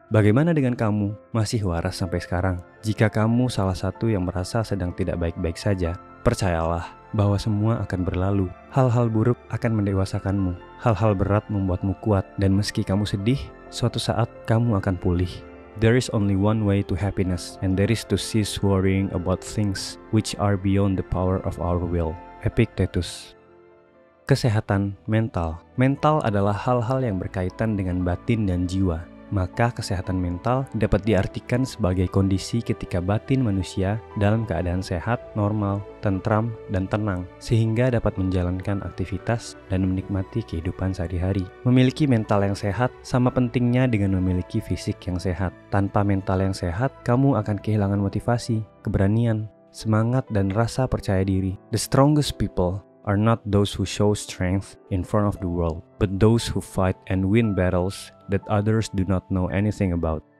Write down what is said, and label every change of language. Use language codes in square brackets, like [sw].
[id] Bagaimana dengan kamu? Masih waras sampai sekarang? Jika kamu salah satu yang merasa sedang tidak baik-baik saja, percayalah bahwa semua akan berlalu. Hal-hal buruk akan mendewasakanmu. Hal-hal berat membuatmu kuat, dan meski kamu sedih, suatu saat kamu akan pulih. [en] There is only one way to happiness, and that is to cease worrying about things which are beyond the power of our will. [id] Epictetus. Kesehatan mental. Mental adalah hal-hal yang berkaitan dengan batin dan jiwa. Maka kesehatan mental dapat diartikan sebagai kondisi ketika batin manusia dalam keadaan sehat, normal, tentram, dan tenang, sehingga dapat menjalankan aktivitas dan menikmati kehidupan sehari-hari. Memiliki mental yang sehat sama pentingnya dengan memiliki fisik yang sehat. Tanpa mental yang sehat, kamu akan kehilangan motivasi, keberanian, semangat, dan rasa percaya diri. [en] The strongest people are not those who show strength in front of the world, but those who fight and win battles that others do not know anything about.